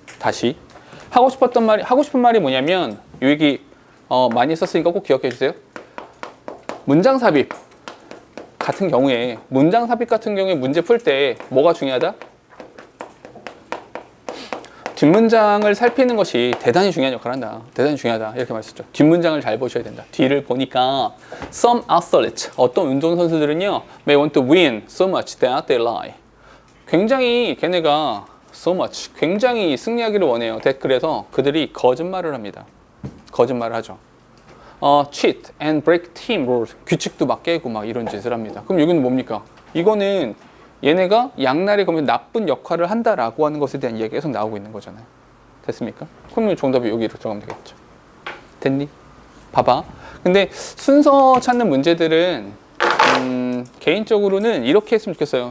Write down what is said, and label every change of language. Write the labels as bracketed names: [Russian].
[Korean] 다시 하고 싶은 말이 뭐냐면 요 얘기 많이 썼으니까 꼭 기억해 주세요. 문장 삽입 같은 경우에 문제 풀 때 뭐가 중요하다? 뒷문장을 살피는 것이 대단히 중요한 역할을 한다. 대단히 중요하다. 이렇게 말했었죠. 뒷문장을 잘 보셔야 된다. 뒤를 보니까 [English] some athletes, [Korean] 어떤 운동선수들은요 [English] may want to win so much that they lie. [Korean] 굉장히 걔네가 [English] so much, [Korean] 굉장히 승리하기를 원해요. 그래서 그들이 거짓말을 합니다. 거짓말을 하죠. [English] cheat and break team rules. [Korean] 규칙도 막 깨고 막 이런 짓을 합니다. 그럼 여기는 뭡니까? 이거는 얘네가 양날의 검에서 나쁜 역할을 한다라고 하는 것에 대한 이야기가 계속 나오고 있는 거잖아요. 됐습니까? 그러면 정답이 여기로 들어가면 되겠죠. 됐니? 봐봐. 근데 순서 찾는 문제들은 개인적으로는 이렇게 했으면 좋겠어요.